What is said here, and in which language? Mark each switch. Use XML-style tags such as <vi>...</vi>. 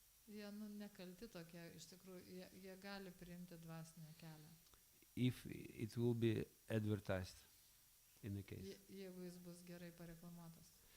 <lt>Jie nekalti tokie, iš tikrųjų, jie gali priimti dvasinę kelią.</lt> <en>If it will be advertised in the case.</en> <lt>Jeigu jis bus gerai pareklamuotas.</lt>